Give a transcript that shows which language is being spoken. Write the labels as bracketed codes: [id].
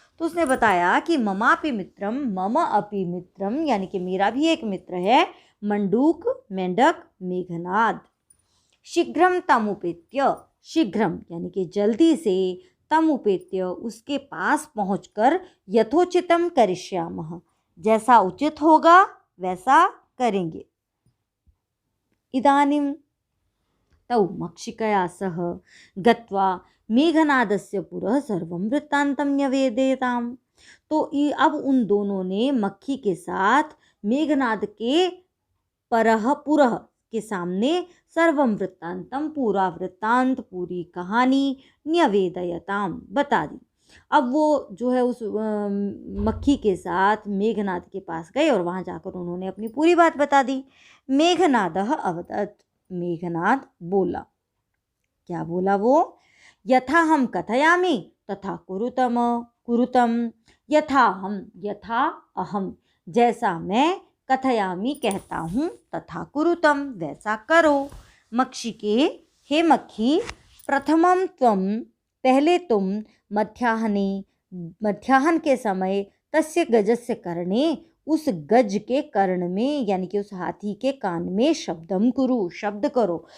[hi] तो उसने बताया कि ममापि मित्रम, मम अपि मित्रम, यानी कि मेरा भी एक मित्र है मंडूक, मेंढक, मेघनाद। [sa] शीघ्रम तमुपेत्य, [hi] शीघ्रम यानी कि जल्दी से, तमुपेत्य उसके पास पहुंचकर, [sa] यथोचितम करिष्यामः, [hi] जैसा उचित होगा वैसा करेंगे। [sa] इदानीं तौ मक्षिकया सह गत्वा मेघनादस्य पुरः सर्वं वृत्तान्तं न्यवेदयताम्। [hi] तो अब उन दोनों ने मक्खी के साथ मेघनाद के परह पुरह के सामने [sa] सर्वम वृत्तांतम [hi] पूरा वृत्तांत पूरी कहानी न्यवेदयताम बता दी। अब वो जो है उस मक्खी के साथ मेघनाद के पास गए और वहां जाकर उन्होंने अपनी पूरी बात बता दी। [sa] मेघनादः अवदत्, [hi] मेघनाद बोला। क्या बोला वो? [sa] यथा हम कथयामि तथा कुरुतम कुरुतम, यथा हम यथा अहम, [hi] जैसा मैं [sa] कथयामि [hi] कहता हूँ, [sa] तथा कुरुतम [hi] वैसा करो। मक्षिके, हे मक्खी, [sa] प्रथमम त्वम [hi] पहले तुम मध्याह्ने मध्याह्न के समय [sa] तस्य गजस्य कर्णे [hi] उस गज के कर्ण में यानी कि उस हाथी के कान में [sa] शब्दम कुरु [hi] शब्द करो।